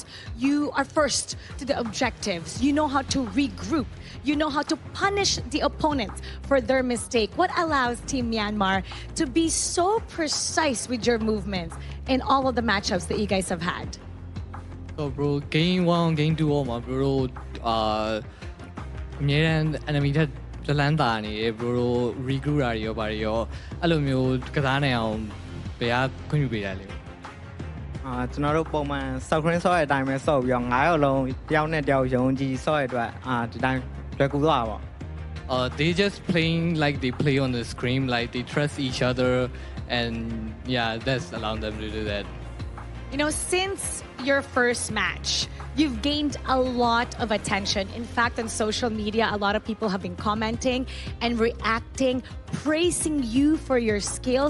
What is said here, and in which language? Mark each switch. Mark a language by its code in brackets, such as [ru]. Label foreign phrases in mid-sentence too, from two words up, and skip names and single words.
[en] You are first to the objectives. You know how to regroup. You know how to punish the opponent for their mistake. What allows Team Myanmar to be so precise with your movements in all of the matchups that you guys have had? So bro, game 1, game 2 all my bro, [my] အမြဲတမ်း enemy ထက်ဇလန်းတာနေတယ် [en] bro regroup [my] တာတွေရောပါတယ်ရောအဲ့လိုမျိုးကစားနိုင်အောင်ဘယ်ကခွင့်ပြုပေးတာလဲ ကျွန်တော်တို့ပုံမှန် screen ဆော့တဲ့အတိုင်းပဲဆော့ပြီးတော့9ယောက်လုံးတယောက်နဲ့တယောက်ယုံကြည်ဆော့ရတဲ့အတွက်ဒီတိုင်းလွယ်ကူသွားပါပေါ့ [en] they just playing like they play on the screen, like they trust each other, and yeah, that's allowing them to do that. You know, since your first match, you've gained a lot of attention. In fact, on social media, a lot of people have been commenting and reacting, praising you for your skills.